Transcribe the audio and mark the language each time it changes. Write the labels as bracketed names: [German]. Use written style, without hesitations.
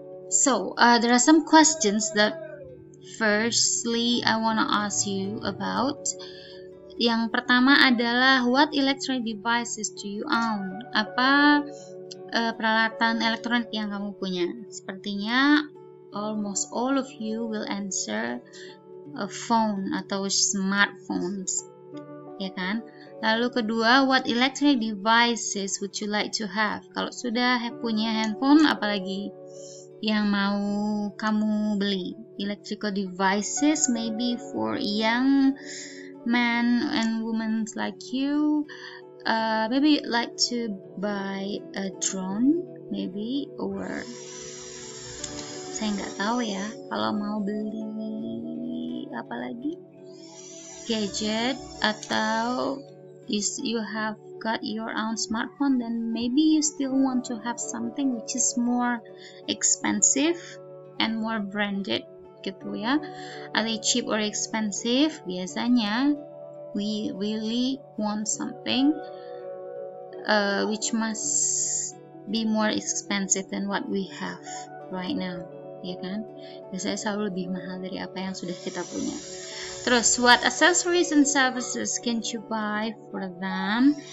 [English] So there are some questions that firstly I wanna ask you about. [Indonesian] Yang pertama adalah [English] what electronic devices do you own? [Indonesian] Apa peralatan elektronik yang kamu punya? Sepertinya [English] almost all of you will answer a phone [Indonesian] atau [English] smartphones, [Indonesian] ya kan? Lalu kedua, [English] what electronic devices would you like to have? [Indonesian] Kalau sudah punya handphone, apalagi yang mau kamu beli? [English] Electrical devices maybe for young men and women like you. Maybe you'd like to buy a drone, maybe, or [Indonesian] saya nggak tahu ya. Kalau mau beli apa lagi? Gadget atau [English] you have got your own smartphone, then maybe you still want to have something which is more expensive and more branded [Indonesian] gitu ya. [English] Are they cheap or expensive? [Indonesian] Biasanya [English] we really want something which must be more expensive than what we have right now, [Indonesian] ya kan? Biasanya selalu lebih mahal dari apa yang sudah kita punya. Terus, [English] what accessories and services can you buy for them?